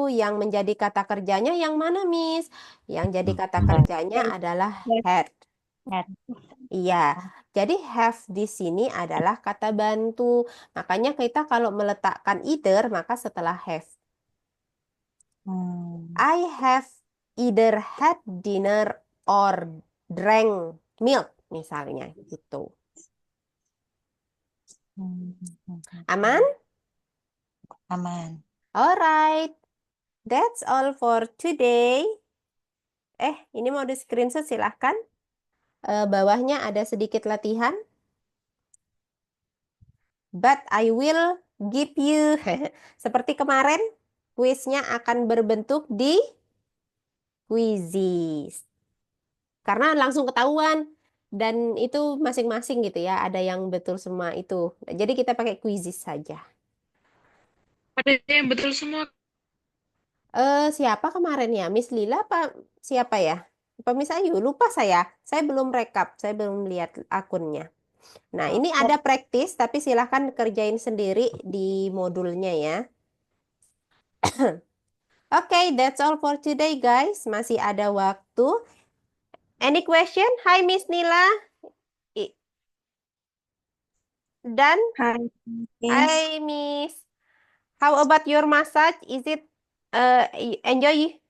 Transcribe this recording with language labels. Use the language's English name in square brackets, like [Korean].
[Indonesian] Yang menjadi kata kerjanya yang mana, Miss? Yang jadi kata [English] Had. [Indonesian] kerjanya adalah had. [English] Had. [Indonesian] Iya. Jadi have di sini adalah kata bantu. Makanya kita kalau meletakkan either, maka setelah have. Hmm. [English] I have either had dinner or drank milk, [Indonesian] misalnya gitu. Hmm. Aman? Aman. [English] Alright. That's all for today. [Indonesian] Ini mau di screenshot silahkan. Bawahnya ada sedikit latihan. [English] But I will give you, [Indonesian] seperti kemarin, kuisnya akan berbentuk di quizzes. Karena langsung ketahuan. Dan itu masing-masing gitu ya. Ada yang betul semua itu. Jadi kita pakai quizzes saja. Ada yang betul semua. Siapa kemarin ya? Miss Lila apa siapa ya? Apa Miss Ayu? Lupa saya. Saya belum rekap. Saya belum lihat akunnya. Nah, ini ada praktis, tapi silahkan kerjain sendiri di modulnya ya. [English] Oke, that's all for today, guys. [Indonesian] Masih ada waktu. [English] Any question? [Indonesian] Hai, Miss Nila. Dan, [English] Hi, Miss. hai, Miss. How about your massage? Is it enjoy?